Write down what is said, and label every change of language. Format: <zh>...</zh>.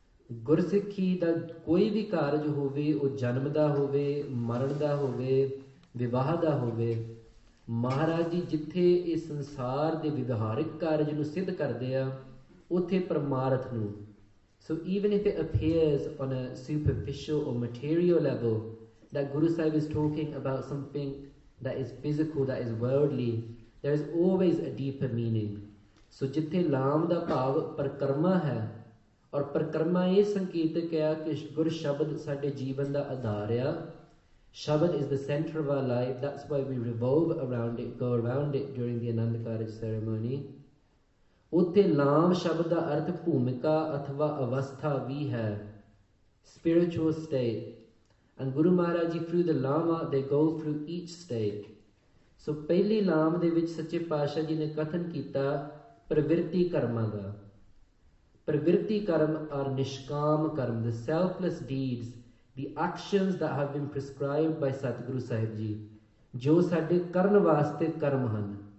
<pa>ਗੁਰਸਿੱਖੀ ਦਾ ਕੋਈ ਵੀ ਕਾਰਜ ਹੋਵੇ, ਉਹ ਜਨਮ ਦਾ ਹੋਵੇ, ਮਰਨ ਦਾ ਹੋਵੇ, ਵਿਵਾਹ ਦਾ ਹੋਵੇ, ਮਹਾਰਾਜ ਜੀ ਜਿੱਥੇ ਇਸ ਸੰਸਾਰ ਦੇ ਵਿਵਹਾਰਿਕ ਕਾਰਜ ਨੂੰ ਸਿੱਧ ਕਰਦੇ ਆ, ਉੱਥੇ ਪਰਮਾਰਥ ਨੂੰ।</pa> <en>So even if it appears on a superficial or material level that Guru Sahib is talking about something that is physical, that is worldly, there is always a deeper meaning।</en> <pa>So ਜਿੱਥੇ ਲਾਮ ਦਾ ਭਾਵ ਪਰਿਕਰਮਾ ਹੈ ਔਰ ਪਰਿਕਰਮਾ ਇਹ ਸੰਕੇਤਕ ਹੈ ਕਿ ਗੁਰ ਸ਼ਬਦ ਸਾਡੇ ਜੀਵਨ ਦਾ ਆਧਾਰ ਆ।</pa> <en>Shabad is the center of our life। That's why we revolve around it, go around it during the Anand Karaj ceremony।</en> <pa>ਉੱਥੇ ਲਾਮ ਸ਼ਬਦ ਦਾ ਅਰਥ ਭੂਮਿਕਾ ਅਥਵਾ ਅਵਸਥਾ ਵੀ ਹੈ,</pa> <en>spiritual state। And Guru Maharaj Ji through the Lama they go through each state।</en> <pa>So ਪਹਿਲੀ ਲਾਮ ਦੇ ਵਿੱਚ ਸੱਚੇ ਪਾਤਸ਼ਾਹ ਜੀ ਨੇ ਕਥਨ ਕੀਤਾ ਪ੍ਰਵਿਰਤੀ ਕਰਮਾਂ ਦਾ। ਪ੍ਰਵਿਰਤੀ ਕਰਮ are Nishkam Karam,</pa> <en>the selfless deeds, the actions that have been prescribed by</en> <pa>ਸਤਿਗੁਰੂ ਸਾਹਿਬ ਜੀ, ਜੋ ਸਾਡੇ ਕਰਨ ਵਾਸਤੇ ਕਰਮ ਹਨ।</pa>